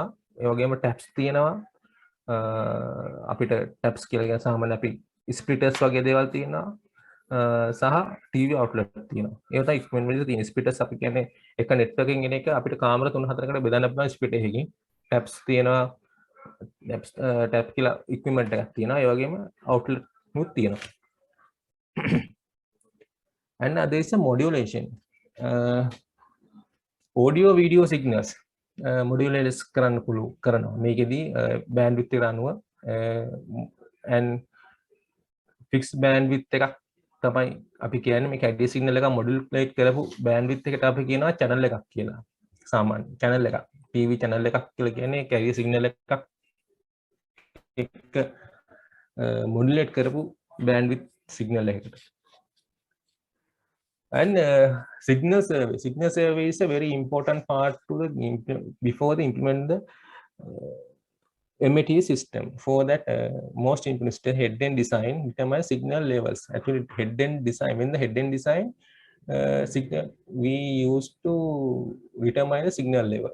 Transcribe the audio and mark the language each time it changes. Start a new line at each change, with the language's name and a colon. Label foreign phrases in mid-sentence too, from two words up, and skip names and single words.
Sinhala: ඒ වගේම taps තියෙනවා. අපිට taps කියලා කියන සාමාන්‍ය අපි splitters වගේ දේවල් තියෙනවා. සහ
English: TV outlet
Sinhala: තියෙනවා. ඒ තමයි equipment වලදී තියෙන splitters අපි කියන්නේ එක network එකකින් එන එක අපිට කාමර 3-4කට බෙදන්න පුළුවන් splitter එකකින්. taps තියෙනවා. tap කියලා equipment එකක් තියෙනවා. ඒ වගේම outlet උත් තියෙනවා.
English: And there is a modulation. Audio video signals modulate කරනවා.
Sinhala: මේකෙදී bandwidth එක අනුව
English: and fixed bandwidth
Sinhala: එකක් තමයි අපි කියන්නේ මේ කැඩිය සිග්නල් එක මොඩියුලේට් කරපු බෑන්ඩ්විඩ්ත් එකට අපි කියනවා channel එකක් කියලා. සාමාන්‍ය channel එකක්.
English: TV channel
Sinhala: එකක් කියලා කියන්නේ කැඩිය සිග්නල් එකක් එක මොඩියුලේට් කරපු බෑන්ඩ්විඩ්ත් සිග්නල් එකකට.
English: And signal survey is a very important part to the before the implement the MATV system. For that, most important head end design determine signal levels. Actually, head end design, when the head end design signal, we used to determine the signal level.